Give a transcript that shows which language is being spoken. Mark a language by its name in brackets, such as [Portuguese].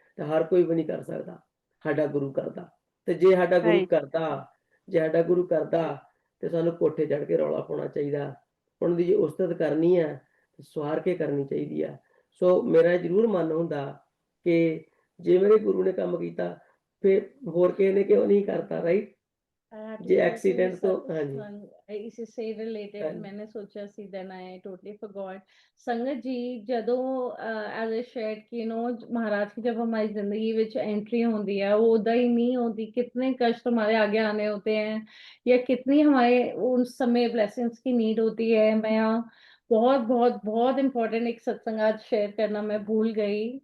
[Punjabi] ਤੇ ਹਰ ਕੋਈ ਵੀ ਨਹੀਂ ਕਰ ਸਕਦਾ, ਸਾਡਾ ਗੁਰੂ ਕਰਦਾ। ਤੇ ਜੇ ਸਾਡਾ ਗੁਰੂ ਕਰਦਾ ਤੇ ਸਾਨੂੰ ਕੋਠੇ ਚੜ੍ਹ ਕੇ ਰੌਲਾ ਪਾਉਣਾ ਚਾਹੀਦਾ, ਉਹਨਾਂ ਦੀ ਜੇ ਉਸਤਤ ਕਰਨੀ ਆ ਤੇ ਸਵਾਰ ਕੇ ਕਰਨੀ ਚਾਹੀਦੀ ਆ। ਸੋ ਮੇਰਾ ਜ਼ਰੂਰ ਮਨ ਹੁੰਦਾ ਕਿ ਜੇ ਮੇਰੇ ਗੁਰੂ ਨੇ ਕੰਮ ਕੀਤਾ ਫਿਰ ਹੋਰ ਕਿਸੇ ਨੇ ਕਿਉਂ ਨਹੀਂ ਕਰਤਾ, ਰਾਈਟ। ਜੇ ਐਕਸੀਡੈਂਟ ਤੋਂ, ਹਾਂਜੀ, [Hindi] ਇਸੇ ਸੇ ਰਿਲੇਟਡ मैंने सोचा सी, [English] then I totally forgot। [Hindi] संगत जी, ਜਦੋਂ [English] as I shared [Hindi] कि महाराज की जब हमारी जिंदगी ਵਿੱਚ एंट्री होती है वो उदा ही नहीं होती, कितने कष्ट हमारे आगे आने होते हैं या कितनी हमारे उस समय ब्लेसिंग्स की नीड होती है। मैं बहुत बहुत बहुत इम्पोर्टेंट एक सत्संग आज शेयर करना मैं भूल गई।